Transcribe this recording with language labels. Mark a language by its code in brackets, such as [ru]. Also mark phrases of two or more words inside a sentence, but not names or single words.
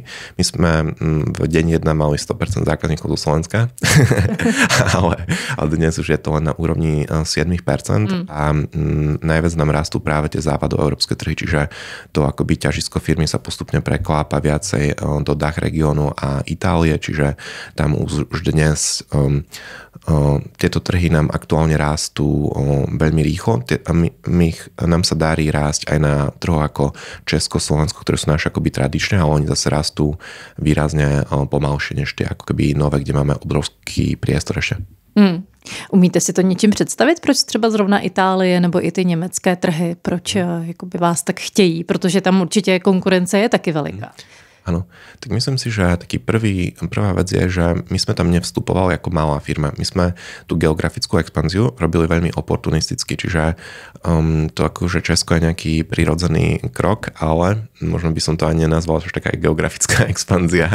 [sk] My sme v deň 1 mali 100% zákazníkov zo Slovenska, ale dnes už je to len na úrovni 7% a najviac nám rastú práve tie západoeurópske trhy, čiže to akoby ťažisko firmy sa postupne preklápa viacej do DACH regiónu a Itálie, čiže tam už dnes tieto trhy nám aktuálne rastú veľmi rýchlo. Nám sa darí rásť aj na trhu ako Česko, Slovensko, ktoré sú naše akoby tradičné, ale oni zase rastú výrazne pomalšie než tie ako keby nové, kde máme obrovský priestor ešte. [cs] Umíte si to něčím představit, proč třeba zrovna Itálie nebo i ty německé trhy, proč jakoby vás tak chtějí, protože tam určitě konkurence je taky veliká. [sk] Áno, tak myslím si, že taký prvá vec je, že my sme tam nevstupovali ako malá firma. My sme tú geografickú expanziu robili veľmi oportunisticky, čiže to akože Česko je nejaký prirodzený krok, ale možno by som to ani nenazval, že taká geografická expanzia.